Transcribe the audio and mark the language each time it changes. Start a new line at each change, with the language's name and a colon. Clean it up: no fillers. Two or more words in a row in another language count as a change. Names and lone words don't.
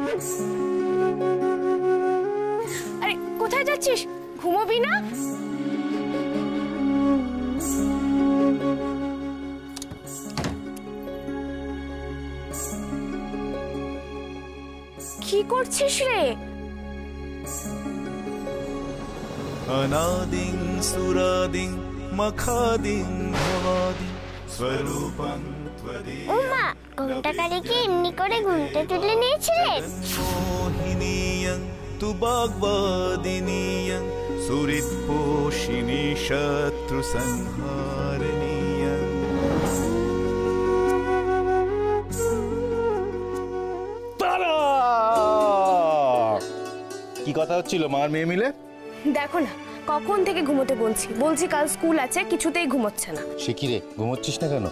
Bangla: আরে কোথায় যাচ্ছিস? ঘুমোবি না? কি করছিস রে?
Sanskrit: अनादिं सुरादिं मखादिं भवादिं स्वरूपं त्वदीयं।
Bangla: ও মা, ঘুমটাকালীকে এমনি করে ঘুমতে তুলে নিয়েছিলেন?
Sanskrit: मोहिनीयं तु वाग्वादिनीयं सुहृत्पोषिणी शत्रुसंहारिणीयं।
Bangla: কি কথা হচ্ছিল মার মেয়ে মিলে? দেখো না, কখন থেকে ঘুমোতে বলছি কাল স্কুল আছে, কিছুতেই ঘুমোচ্ছে না। সে কি রে, ঘুমোচ্ছিস না কেন?